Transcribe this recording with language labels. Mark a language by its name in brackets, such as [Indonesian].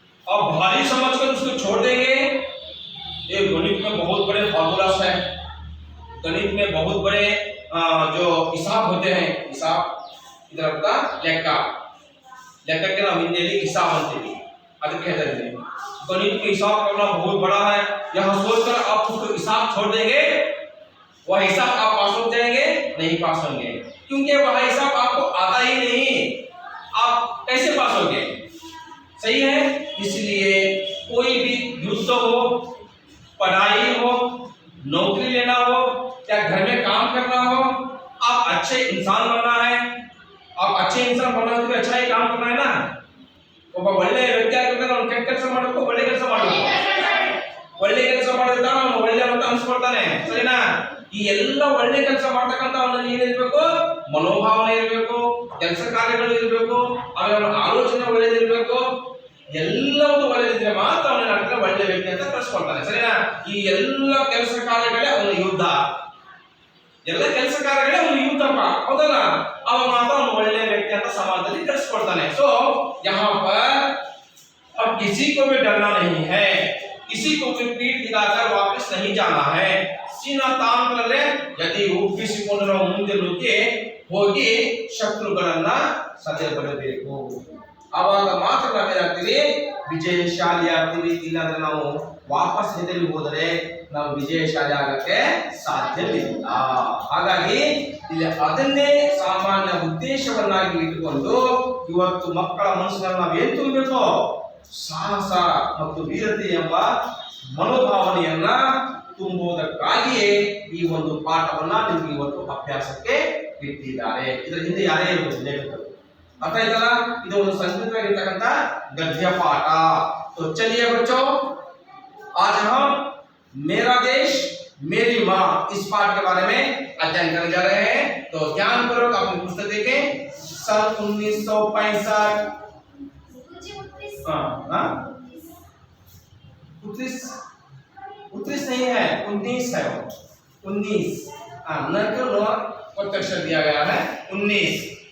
[Hindi] आप भारी समझकर उसको छोड़ देंगे, ये गणित में बहुत बड़े फॉर्मूलास है, गणित में बहुत बड़े जो हिसाब होते हैं, हिसाब इधर का लेक्का के नाम हिंदी हिसाब बनते हैं, कहते हैं गणित के हिसाब करना बहुत बड़ा है, यह सोचकर आप उसको हिसाब छोड़ देंगे, वह हिसाब आप पास हो जाएंगे, नहीं पास होंगे, क्योंकि वह हिसाब आपको आता ही नहीं, आप कैसे पास होंगे। सही है, इसलिए कोई भी युद्ध हो, पढ़ाई हो, नौकरी लेना हो या घर में काम करना हो, आप अच्छे इंसान बनना है, आप अच्छे इंसान बनना है तो अच्छा ही काम करना है ना। [Kannada] ಒಬ್ಬ ಒಳ್ಳೆ ವ್ಯಕ್ತಿ ಆಗಬೇಕಂದ್ರೆ ಅವ್ನು ಕೆಟ್ಟ ಕೆಲಸ ಮಾಡಬೇಕು, ಒಳ್ಳೆ ಕೆಲಸ ಮಾಡಬೇಕು, ಒಳ್ಳೆ ಕೆಲಸ ಮಾಡಿದ್ರೆ ಅವನು ಒಳ್ಳೆ ಅಂತ ಅನ್ಸ್ಕೊಳ್ತಾನೆ, ಸರಿನಾ। ಈ ಎಲ್ಲ ಒಳ್ಳೆ ಕೆಲಸ ಮಾಡ್ತಕ್ಕಂತ ಅವನಲ್ಲಿ ಏನಿರಬೇಕು, ಮನೋಭಾವನೆ ಇರಬೇಕು, ಕೆಲಸ ಕಾರ್ಯಗಳು ಇರಬೇಕು, ಅವನ ಆಲೋಚನೆ ಒಳ್ಳೆದಿರಬೇಕು, ಎಲ್ಲವೂ ಒಳ್ಳೆದಿದ್ರೆ ಮಾತ್ರ ಅವನ ಹತ್ರ ಒಳ್ಳೆ ವ್ಯಕ್ತಿ ಅಂತ ಕರೆಸ್ಕೊಳ್ತಾನೆ, ಸರಿನಾ। ಈ ಎಲ್ಲ ಕೆಲಸ ಕಾರ್ಯಗಳೇ ಅವನ ಯುದ್ಧ, ಎಲ್ಲ ಕೆಲಸ ಕಾರ್ಯಗಳೇ ಅವನು ಯುದ್ಧಪ್ಪ, ಹೌದಲ್ಲ, ಅವ ಮಾತ್ರ ಅವನು ಒಳ್ಳೆ ವ್ಯಕ್ತಿ ಅಂತ ಸಮಾಜದಲ್ಲಿ ಕರೆಸ್ಕೊಳ್ತಾನೆ। [Hindi] ಸೊ यहाँ पर अब किसी को भी डरना नहीं है, किसी को भी पीठ दिखाकर वापस नहीं जाना है, सीना तान कर यदि [Kannada] ಒಪ್ಪಿಸಿಕೊಂಡರ ಮುಂದೆ ನುಗ್ಗಿ ಹೋಗಿ ಶತ್ರುಗಳನ್ನ ಸದೆ ಬಡಬೇಕು, ಆವಾಗ ಮಾತ್ರ ನಾವೇನಾಗ್ತೀವಿ, ವಿಜಯಶಾಲಿ ಆಗ್ತೀವಿ। ಇಲ್ಲಾಂದ್ರೆ ನಾವು ವಾಪಸ್ ಹೆದರಿ ಹೋದರೆ ನಾವು ವಿಜಯಶಾಲಿ ಆಗಕ್ಕೆ ಸಾಧ್ಯವಿಲ್ಲ। ಹಾಗಾಗಿ ಇಲ್ಲಿ ಅದನ್ನೇ ಸಾಮಾನ್ಯ ಉದ್ದೇಶವನ್ನಾಗಿ ಇಟ್ಟುಕೊಂಡು ಇವತ್ತು ಮಕ್ಕಳ ಮನಸ್ಸಿನಲ್ಲಿ ನಾವು ಏನು ತುಂಬಬೇಕು, ಸಾಹಸ ಮತ್ತು ವೀರತೆ ಎಂಬ ಮನೋಭಾವನೆಯನ್ನ ತುಂಬುವುದಕ್ಕಾಗಿಯೇ ಈ ಒಂದು ಪಾಠವನ್ನ ನಿಮಗೆ ಇವತ್ತು ಅಭ್ಯಾಸಕ್ಕೆ ಇಟ್ಟಿದ್ದಾರೆ। ಇದರ ಹಿಂದೆ ಯಾರೇ ಇರಬಹುದು ಲೇಖಕರು, ಅರ್ಥ ಆಯ್ತಲ್ಲ, ಇದು ಒಂದು ಸಂಸ್ಕೃತವಾಗಿರ್ತಕ್ಕಂಥ ಗದ್ಯ ಪಾಠ। [Hindi] तो चलिए बच्चों, आज हम मेरा देश मेरी माँ इस पाठ के बारे में अध्ययन करने जा रहे हैं। तो ध्यानपूर्वक अपनी पुस्तक देखें, सन 1965 29 नहीं है, 19 है, 19 अक्षर दिया गया है 19।